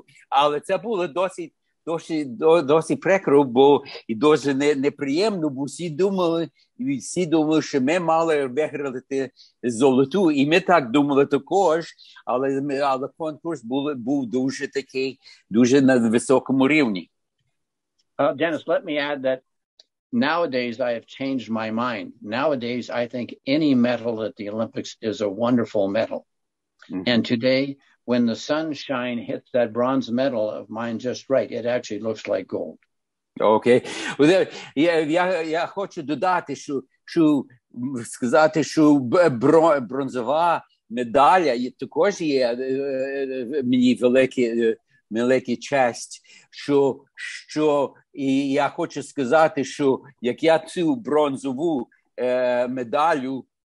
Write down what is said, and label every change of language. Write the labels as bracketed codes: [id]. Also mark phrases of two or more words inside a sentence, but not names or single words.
[uk] Але це було досить прикро, бо і дуже неприємно, бо всі думали, що ми мали виграти золоту, і ми так думали також, але конкурс був дуже на високому рівні. [en] Dennis, let me add that nowadays I have changed my mind. Nowadays I think any medal at the Olympics is a wonderful medal. Mm-hmm. And today, when the sunshine hits that bronze medal of mine just right, it actually looks like gold. [uk] Окей. Я хочу додати, сказати, що бронзова медаля також є мені велика честь, що і я хочу сказати, що як я цю бронзову медалю